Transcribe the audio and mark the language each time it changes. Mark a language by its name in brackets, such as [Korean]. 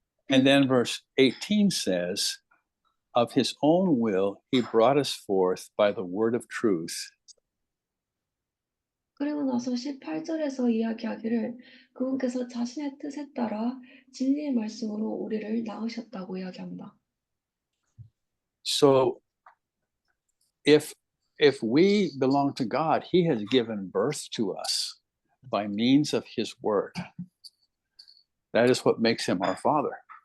[English] And then verse 18 says, of his own will, he brought us forth by the word of truth. [Korean] 그리고 나서 18절에서 이야기하기를 그분께서 자신의 뜻에 따라 진리의 말씀으로 우리를 낳으셨다고 이야기합니다. [English] So if we belong to God, he has given birth to us by means of his word. That is what makes him our Father.